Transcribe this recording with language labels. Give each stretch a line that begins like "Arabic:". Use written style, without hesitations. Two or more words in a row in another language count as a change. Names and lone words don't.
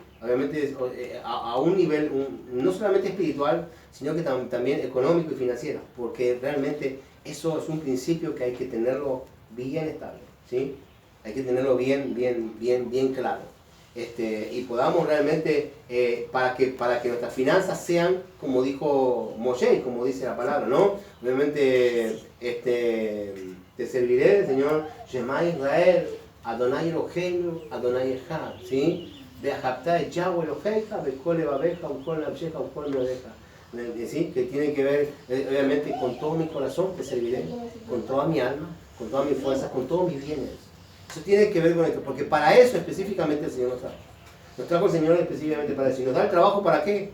Spanish: Obviamente a un nivel no solamente espiritual, sino que también económico y financiero, porque realmente eso es un principio que hay que tenerlo bien estable, ¿sí? Hay que tenerlo bien claro. Y podamos realmente, para que nuestras finanzas sean, como dijo Moshe, como dice la palabra, ¿no? Obviamente, te serviré, Señor,
Hebrew: שמע ישראל אדני אלהינו אדני אחד, ¿sí? ואהבת יהוה אלהיך, בכל לבבך בכל נפשך בכל מאדך.
Spanish: ¿Sí? Que tiene que ver, obviamente, con todo mi corazón te serviré, con toda mi alma, con todas mis fuerzas, con todos mis bienes. Eso tiene que ver con esto, porque para eso específicamente el Señor nos trajo. Nos trajo el Señor específicamente para eso. ¿Y nos da el trabajo para qué?